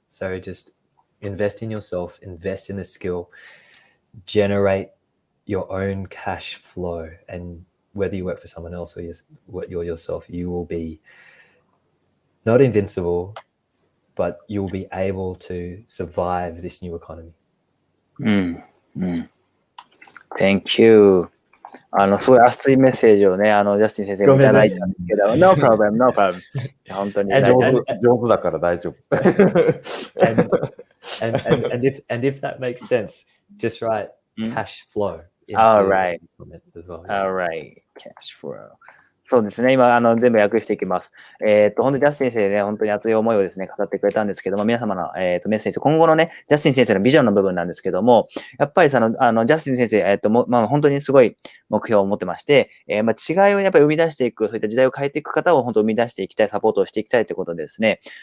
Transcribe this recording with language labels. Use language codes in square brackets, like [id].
[en] So just invest in yourself, invest in a skill, generate your own cash flow. And whether you work for someone else or you're yourself, you will be not invincible, but you'll be able to survive this new economy. Thank you. [ja] すごい熱いメッセージをね、ジャスティン先生がいただいたんですけど、 [en] No problem, no problem. [ja] 本当に上手だから大丈夫。 [en] and if that makes sense, just write cash flow. All right. As well. All right. Cash flow. [ja] そうですね。今、全部訳していきます。本当にジャスティン先生ね、本当に熱い思いをですね、語ってくれたんですけども、皆様の、メッセージ、今後のね、ジャスティン先生のビジョンの部分なんですけども、やっぱりジャスティン先生、本当にすごい目標を持ってまして、違いをやっぱり生み出していく、そういった時代を変えていく方を本当生み出していきたい、サポートをしていきたいということでですね、